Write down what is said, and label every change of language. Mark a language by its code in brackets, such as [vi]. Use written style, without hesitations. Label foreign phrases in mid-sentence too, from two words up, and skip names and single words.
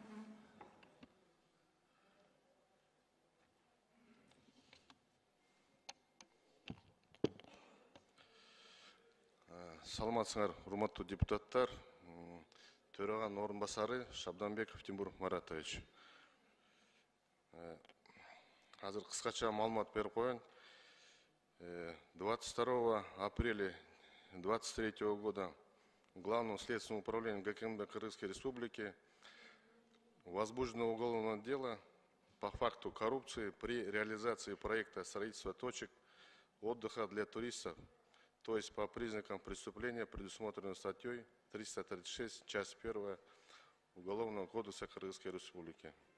[ky] Саламатсыңар, урматтуу депутаттар. Төраганын орун басары Шабданбеков Тимур Маратович. Азыр кыскача маалымат берип коеюн. [ru] 22 апреля 2023 года Главным следственным управлением ГКМД Кыргызской Республики возбуждено уголовное дело по факту коррупции при реализации проекта строительства точек отдыха для туристов, то есть по признакам преступления, предусмотренного статьей 336, часть 1 Уголовного кодекса Кыргызской Республики.